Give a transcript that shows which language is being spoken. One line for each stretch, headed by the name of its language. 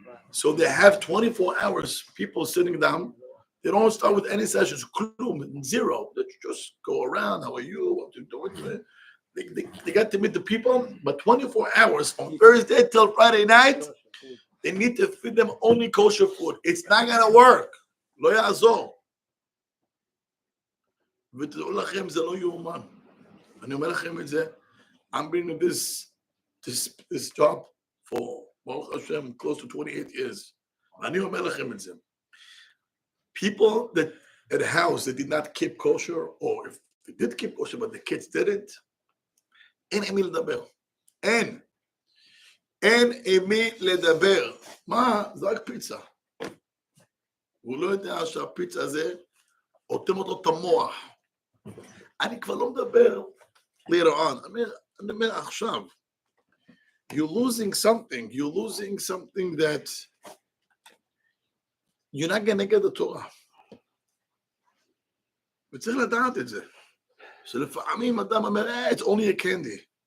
English: So they have 24 hours, people sitting down. They don't start with any sessions, zero. They just go around, how are you, what you doing? They got to meet the people, but 24 hours from Thursday till Friday night, they need to feed them only kosher food. It's not going to work.
Hebrew: לא יעזור. ותדעו לכם, זה לא יאומן. אני אומר לכם את זה,
English: I'm been in this job for, Baruch Hashem, close to 28 years. אני אומר לכם את זה. People that at a house that did not keep kosher, or if they did keep kosher but the kids didn't,
Hebrew: אין עם מי לדבר. אין עם מי לדבר. מה? זה רק פיצה. הוא לא יודע שהפיצה הזה אוטם אותו את המוח. אני כבר לא מדבר
English: later on.
Hebrew: אני אומר עכשיו.
English: You're losing something that you're not going to get the Torah.
Hebrew: וצריך לדעת את זה. שלפעמים אדם אומר,
English: it's only a candy.